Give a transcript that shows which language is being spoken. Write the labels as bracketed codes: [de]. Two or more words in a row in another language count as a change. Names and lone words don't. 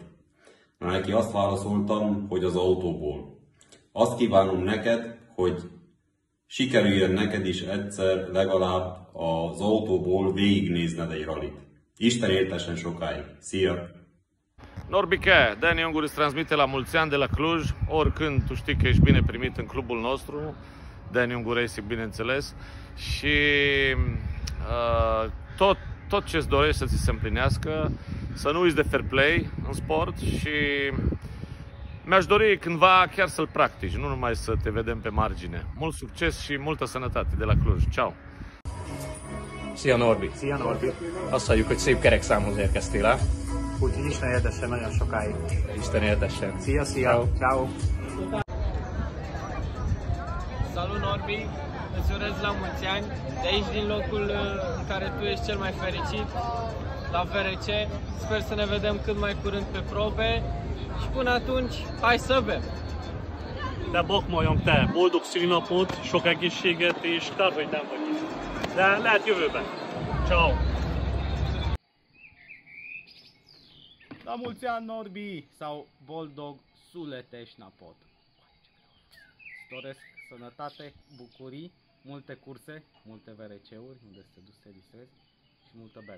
[hu] Neki azt válaszoltam, hogy az autóból. Azt kívánom neked, hogy sikerüljön neked is egyszer legalább az autóból végignézned egy ralit. Isten éltessen sokáig. Szia! [ro] Norbike, Dani Ungur îți transmite la mulți ani de la Cluj. Oricând tu știi că ești bine primit în clubul nostru, Dani Ungur Racing, bineînțeles. Și tot ce-ți dorești să ți se împlinească, să nu uiți de fair play în sport și mi-aș dori cândva chiar să-l practici, nu numai să te vedem pe margine. Mult succes și multă sănătate de la Cluj. Ciao! [hu] Szia Norbi! Szia Norbi! Azt halljuk, hogy szép kerekszámhoz érkeztél el. Úgyhogy Isten érdessen nagyon sokáig. Isten érdessen. Szia, szia! [ro] Ciao. Ciao. Salut Norbi! Îți urez la mulți ani, de aici din locul în care tu ești cel mai fericit, la VRC. Sper să ne vedem cât mai curând pe probe și până atunci, hai să bem! [hu] De bakmolyom te, boldog szülinapot, sok egészséget és kár, hogy nem vagy itt. De lehet jövőben. Ciao. [ro] La mulți ani, Norbi, sau [hu] Boldog Suleteșnapot. [ro] Îți doresc sănătate, bucurii, multe curse, multe VRC-uri unde să te duci să te distrezi și multă bere.